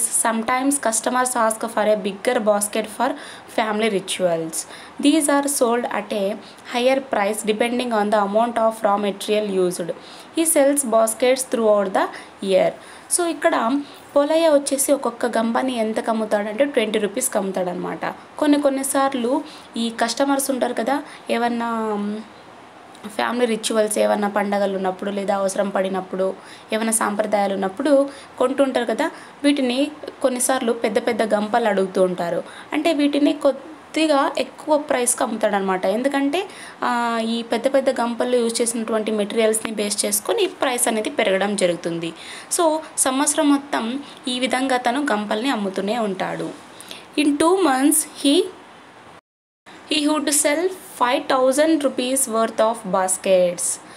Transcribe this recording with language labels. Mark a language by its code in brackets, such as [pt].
[en] Sometimes customers ask for a bigger basket for family rituals. These are sold at a higher price depending on the amount of raw material used. He sells baskets throughout the year. [te] So ఇక్కడ పోలయ్య వచ్చేసి ఒక్కొక్క గంపని ఎంతకు అమ్ముతాడంటే 20 రూపీస్కి అమ్ముతాడనమాట. కొన్నిసార్లు ఈ customers ఉంటారు కదా, ఏమన్నా ఫ్యామిలీ రిచువల్స్ ఏమన్నా పండగలు ఉన్నప్పుడు లేదా అవసరం పడినప్పుడు ఏమైనా సాంప్రదాయాలు ఉన్నప్పుడు కొంటుంటారు కదా, వీటిని కొన్నిసార్లు పెద్ద పెద్ద గంపలు అడుగుతూ ఉంటారు. అంటే వీటిని కొద్దిగా ఎక్కువ ప్రైస్కి అమ్ముతాడనమాట. ఎందుకంటే ఈ పెద్ద పెద్ద గంపలు యూజ్ చేసినటువంటి మెటీరియల్స్ని బేస్ చేసుకొని ప్రైస్ అనేది పెరగడం జరుగుతుంది. సో సంవత్సరం మొత్తం ఈ విధంగా తను గంపల్ని అమ్ముతూనే ఉంటాడు. [en] In 2 months he would sell 5,000 rupees worth of baskets.